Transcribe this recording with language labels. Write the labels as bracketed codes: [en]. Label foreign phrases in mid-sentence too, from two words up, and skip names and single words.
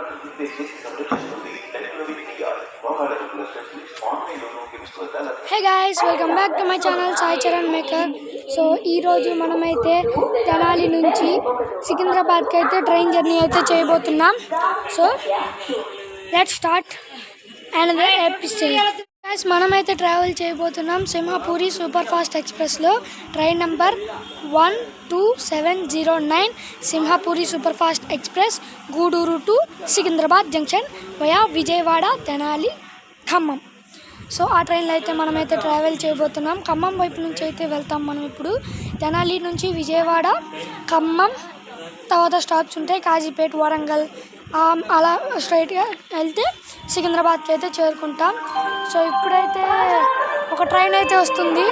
[en] Hey guys, welcome back to my channel Sai Charan Maker. [te] సో ఈ రోజు మనమైతే తెనాలి నుంచి సికింద్రాబాద్ కి అయితే [en] train journey [te] అయితే చేయబోతున్నాం. [en] So let's start another episode. [te] గైస్, మనమైతే ట్రావెల్ చేయబోతున్నాం సింహపురి సూపర్‌ఫాస్ట్ ఎక్స్‌ప్రెస్ లో [en] train number [te] 12709 Simhapuri Superfast Express Guduru to Secunderabad Junction via Vijayawada Tenali Khammam. సో ఆ ట్రైన్లో అయితే మనమైతే ట్రావెల్ చేయబోతున్నాం. ఖమ్మం వైపు నుంచి అయితే వెళ్తాం మనం. ఇప్పుడు తెనాలి నుంచి విజయవాడ, ఖమ్మం, తర్వాత స్టాప్స్ ఉంటాయి కాజీపేట, వరంగల్, అలా స్ట్రైట్గా వెళ్తే సికింద్రాబాద్కి అయితే చేరుకుంటాం. సో ఇప్పుడైతే ఒక ట్రైన్ అయితే వస్తుంది.